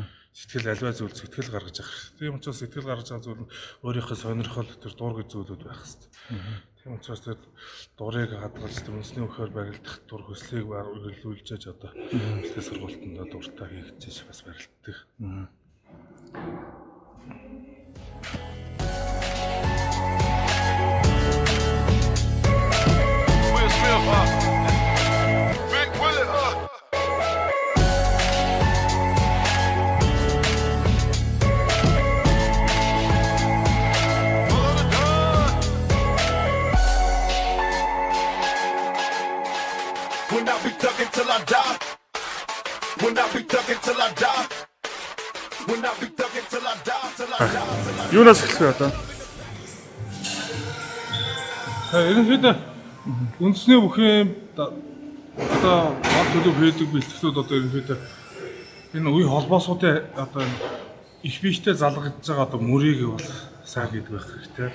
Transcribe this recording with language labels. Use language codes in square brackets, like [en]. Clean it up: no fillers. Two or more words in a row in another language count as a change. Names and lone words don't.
[mn] Сэтгэл альва зүйл сэтгэл гаргаж авах. Тийм учраас сэтгэл гаргаж байгаа зүйл нь өөрийнхөө сонирхол тэр дур гэж зүйлүүд байх хэрэгтэй. Тийм учраас тэр дурыг хадгалж үндэсний өхөөр барилдах дур хөслийг үргэлжлүүлж одоо бэлтгэл сургалтанд дуртай хийгдэж бас барилддаг. [en] Big Willie, When I be thugging till I die. When I be thugging till I die. When I be thugging till I die, till I die, till I die. [mn] Юунаас эхлэх вэ одоо? Ерөнхийдөө үндэсний бүхэн одоо бод төлөв хийдэг бэлтгэлүүд одоо ерөнхийдөө энэ үе холбоосуудын одоо их биетэй залгаж байгаа одоо мөрийг бол сайн гэдэг байх хэрэгтэй.